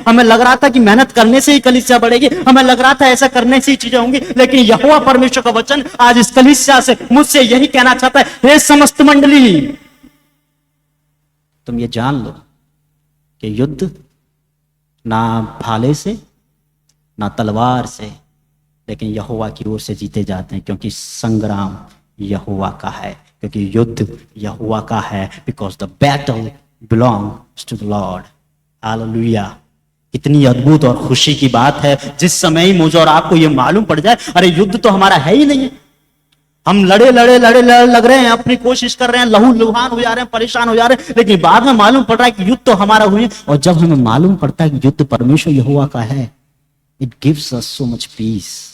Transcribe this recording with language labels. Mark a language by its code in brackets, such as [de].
[hi] हमें लग रहा था कि मेहनत करने से ही कलीसिया बढ़ेगी, हमें लग रहा था ऐसा करने से ही चीजें होंगी, लेकिन यहोवा परमेश्वर का वचन आज इस कलीसिया से मुझसे यही कहना चाहता है, हे समस्त मंडली, तुम ये जान लो कि युद्ध ना भाले से ना तलवार से, लेकिन यहोवा की ओर से जीते जाते हैं, क्योंकि संग्राम यहोवा का है, क्योंकि युद्ध यहोवा का है। [en] Because the battle belongs to the Lord. [hi] Hallelujah. कितनी अद्भुत और खुशी की बात है जिस समय ही मुझे और आपको ये मालूम पड़ जाए, अरे युद्ध तो हमारा है ही नहीं है। हम लड़े लग रहे हैं, अपनी कोशिश कर रहे हैं, लहू लुहान हो जा रहे हैं, परेशान हो जा रहे हैं, लेकिन बाद में मालूम पड़ रहा है कि युद्ध तो हमारा हुई है। और जब हमें मालूम पड़ता है कि युद्ध परमेश्वर यहोवा का है, [en] It gives us so much peace.